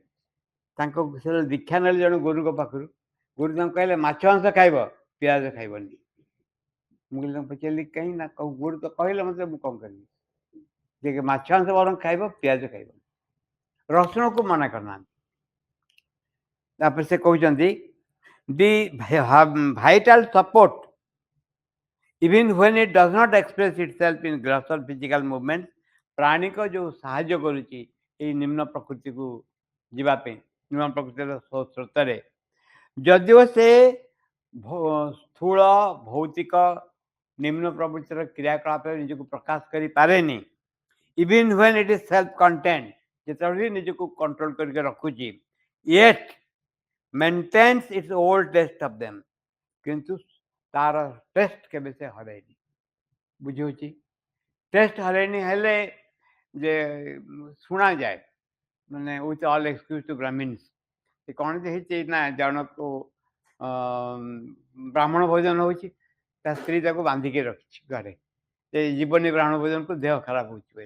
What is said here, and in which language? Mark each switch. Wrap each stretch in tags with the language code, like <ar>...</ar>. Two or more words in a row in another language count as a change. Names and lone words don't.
<or>ତାଙ୍କ ଦୀକ୍ଷା ନେଲେ ଜଣେ ଗୁରୁଙ୍କ ପାଖରୁ, ଗୁରୁ ତାଙ୍କୁ କହିଲେ ମାଛ ମାଂସ ଖାଇବ, ପିଆଜ ଖାଇବନି। ମୁଁ କହିଲି ତାଙ୍କୁ ପଚାରିଲି କାହିଁ ନା, ଗୁରୁ ତ କହିଲେ ମତେ, ମୁଁ କ'ଣ କରିବି, ଯେ ମାଛ ମାଂସ ବରଂ ଖାଇବ, ପିଆଜ ଖାଇବନି, ରସୁଣକୁ ମନା କରିନାହାନ୍ତି। ତାପରେ ସେ କହୁଛନ୍ତି</or> <en>the vital support, even when it does not express itself in grosser physical movement,</en> <or>ପ୍ରାଣୀକ ଯୋଉ ସାହାଯ୍ୟ କରୁଛି ଏଇ ନିମ୍ନ ପ୍ରକୃତିକୁ ଯିବା ପାଇଁ, ନିମ୍ନ ପ୍ରକୃତିର ସ୍ରୋତରେ, ଯଦିଓ ସେ ସ୍ଥୂଳ ଭୌତିକ ନିମ୍ନ ପ୍ରବୃତ୍ତିର କ୍ରିୟାକଳାପରେ ନିଜକୁ ପ୍ରକାଶ କରିପାରେନି,</or> <en>even when it is self content,</en> <or>ଯେତେବେଳେ ନିଜକୁ କଣ୍ଟ୍ରୋଲ କରିକି ରଖୁଛି,</or> <en>yet maintains its old taste of them,</en> <or>କିନ୍ତୁ ତାର ଟେଷ୍ଟ କେବେ ସେ ହରେନି। ବୁଝିହେଉଛି? ଟେଷ୍ଟ ହରେନି ହେଲେ ଯେ ଶୁଣାଯାଏ, ମାନେ</or> <en>with all excuse to brahmins,</en> <or>ସେ କ'ଣ ଯେ ହେଇଛି ନା, ଜଣକୁ ବ୍ରାହ୍ମଣ ଭୋଜନ ହେଉଛି, ତା ସ୍ତ୍ରୀ ତାକୁ ବାନ୍ଧିକି ରଖିଛି ଘରେ, ଯେ ଜୀବନୀ ବ୍ରାହ୍ମଣ ଭୋଜନକୁ, ଦେହ ଖରାପ ହେଉଛି ବୋଲି।</or>